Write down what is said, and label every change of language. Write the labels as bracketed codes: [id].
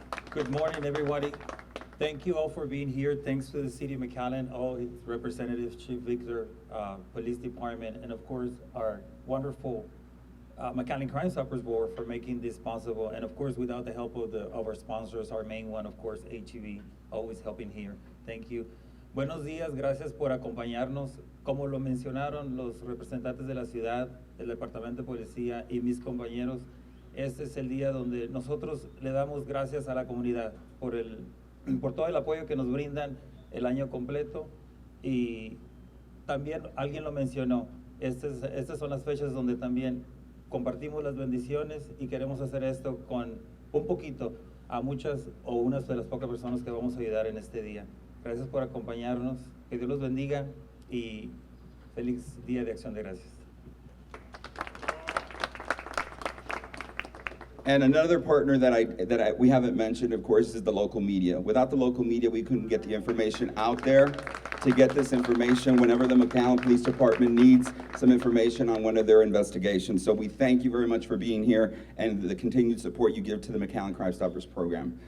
[en] Good morning, everybody. Thank you all for being here. Thanks to the City of McAllen, all its representatives, Chief Victor, Police Department, and of course, our wonderful McAllen Crime Stoppers Board for making this possible. And of course, without the help of our sponsors, our main one, of course, HEB, always helping here. Thank you. [es] Buenos días, gracias por acompañarnos. Como lo mencionaron los representantes de la ciudad, del Departamento de Policía y mis compañeros, este es el día donde nosotros le damos gracias a la comunidad por todo el apoyo que nos brindan el año completo. Y también alguien lo mencionó, estas son las fechas donde también compartimos las bendiciones y queremos hacer esto con un poquito a muchas o unas de las pocas personas que vamos a ayudar en este día. Gracias por acompañarnos, que Dios los bendiga y feliz Día de Acción de Gracias. [en] And another partner that we haven't mentioned, of course, is the local media. Without the local media, we couldn't get the information out there. To get this information whenever the McAllen Police Department needs some information on one of their investigations. So we thank you very much for being here and the continued support you give to the McAllen Crime Stoppers program.